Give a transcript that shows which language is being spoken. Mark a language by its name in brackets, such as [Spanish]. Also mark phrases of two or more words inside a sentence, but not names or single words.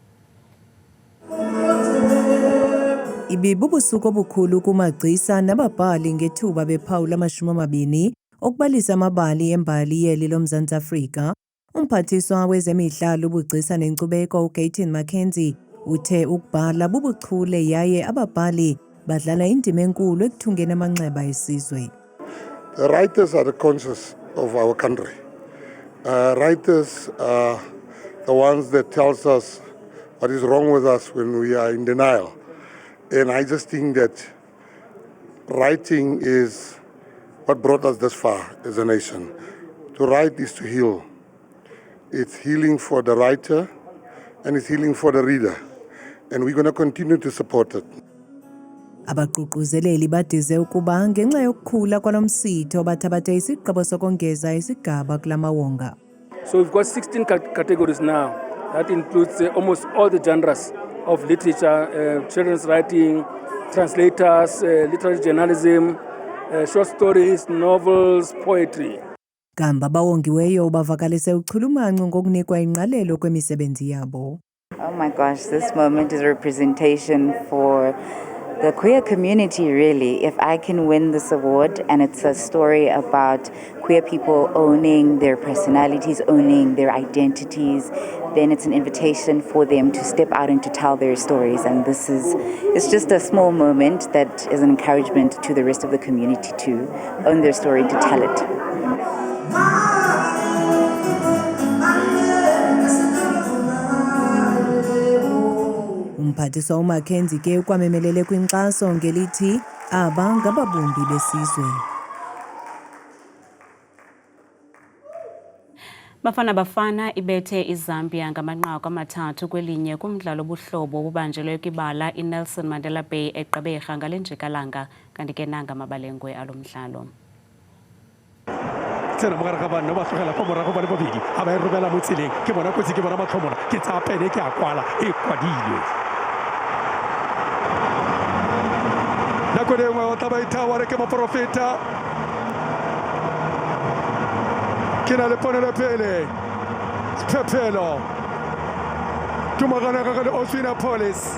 [Xhosa] Ibibubusuku obukhulu kumagcisa nababhali ngethuba bephawula 20 okubalisa amabali embali yeli loMzantsi Afrika. Umphathiswa wezemidlalo, ubugcisa nenkcubeko uGayton Mackenzie uthe ukubhala bubuchule yaye ababhali badlala indima enkulu ekuthungeni amanxeba esizwe. [English] The writers are the conscience of our country. Writers are the ones that tells us what is wrong with us when we are in denial. And I just think that writing is what brought us this far as a nation. To write is to heal. It's healing for the writer and it's healing for the reader. And we're going to continue to support it. [Xhosa] Abaququzeleli badize ukuba ngenxa yokukhula kwalomsitho bathabathe isigqibo sokongeza isigaba kulamawonga. [English] So we've got 16 categories now. That includes almost all the genres of literature, children's writing, translators, literary journalism, short stories, novels, poetry. [Xhosa] Gamba bawongiweyo bavakalise uchulumanco ngokunikwa ingqalelo kwemisebenzi yabo. [English] Oh my gosh, this moment is a representation for the queer community, really. If I can win this award, and it's a story about queer people owning their personalities, owning their identities, then it's an invitation for them to step out and to tell their stories. And it's just a small moment that is an encouragement to the rest of the community to own their story, to tell it. [Xhosa] Umphathiswa uMackenzie ke ukwamemelele kwinkxaso ngelithi aba ngababumbi besizwe. Bafana ibethe iZambia ngamanqaku 3 kwelinye kumdlalo obuhlobo obubanjelwe kwibala iNelson Mandela Bay eGqeberha ngale njikalanga, kanti ke nanga amabalengwe alomdlalo. [Tswana] Tsena mogare ga banna ba tlogela fa morago ba le babedi a ba e romela mo tseleng ke bona kotsi ke bona matlhomona ke tsaya pene ke a kwala e kwadile nako le nngwe o tla ba ithawa re ke moprofeta ke na le ponelo pele sephephelo tumagana ga le Oswina Police.